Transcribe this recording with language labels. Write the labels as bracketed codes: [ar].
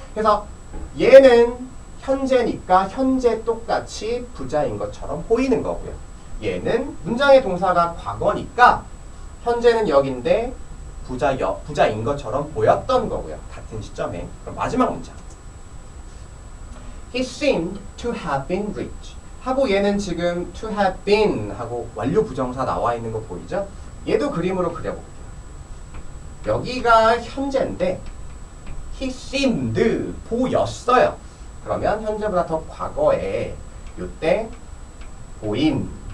[ko] 그래서 얘는 현재니까 현재 똑같이 부자인 것처럼 보이는 거고요. 얘는 문장의 동사가 과거니까 현재는 여긴데 부자인 것처럼 보였던 거고요. 같은 시점에. 그럼 마지막 문장. [en] He seemed to have been rich. [ko] 하고 얘는 지금 to have been 하고 완료 부정사 나와 있는 거 보이죠? 얘도 그림으로 그려볼게요. 여기가 현재인데 [en] he seemed [ko] 보였어요. 그러면 현재보다 더 과거에 요때 보임.